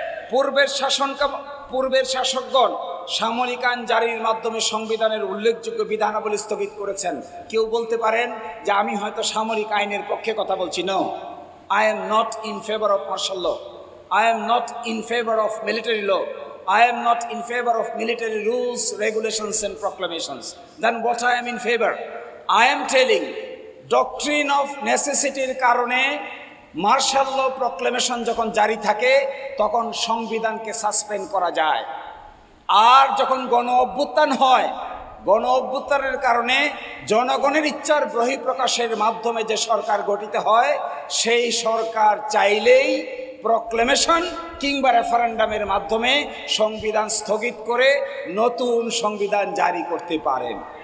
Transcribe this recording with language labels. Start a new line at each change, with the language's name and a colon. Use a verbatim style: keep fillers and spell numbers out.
Bangla: পূর্বের শাসন পূর্বের শাসকগণ সামরিক আইন জারির মাধ্যমে সংবিধানের উল্লেখযোগ্য বিধানাবলী স্থগিত করেছেন। কেউ বলতে পারেন যে আমি হয়তো সামরিক আইনের পক্ষে কথা বলছি।
English: No, I am not in favour of martial law, I am not in favor of military law. I am not in favor of military rules, regulations and proclamations. Then what I am in favor? I am telling doctrine of necessity
Bangla: এর কারণে martial ল proclamation যখন জারি থাকে তখন সংবিধানকে suspend করা যায়। আর যখন গণ অভ্যুত্থান হয়, গণ অভ্যুত্থানের কারণে জনগণের ইচ্ছার বহিঃপ্রকাশের মাধ্যমে যে সরকার গঠিত হয়, সেই সরকার চাইলেই প্রক্লেমেশন কিংবা রেফারেন্ডামের মাধ্যমে সংবিধান স্থগিত করে নতুন সংবিধান জারি করতে পারেন।